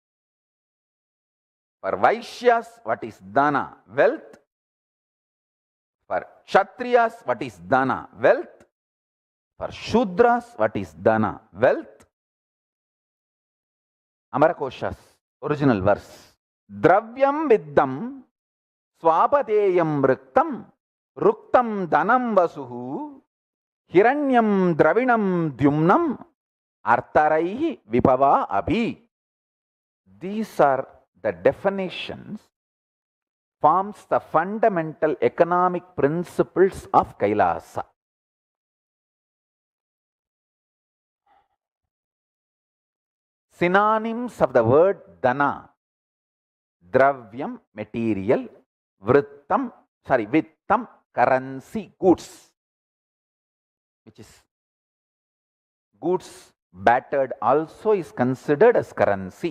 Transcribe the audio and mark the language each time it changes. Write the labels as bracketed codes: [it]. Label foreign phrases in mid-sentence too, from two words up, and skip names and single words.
[en] For Vaishyas, what is dana? Wealth. For Kshatriyas, what is dana? Wealth. For Shudras, what is dana? Wealth. Amarakosha's original verse. [sa] Dravyam viddam swapateyam ruktam ruktam danam vasuhu hiranyam dravinam dyumnam artaraihi vipava abhi. [en] These are the definitions, forms the fundamental economic principles of Kailasa. Synonyms of the word dana: dravyam, material; vittam, currency, goods, which is goods battered also is considered as currency.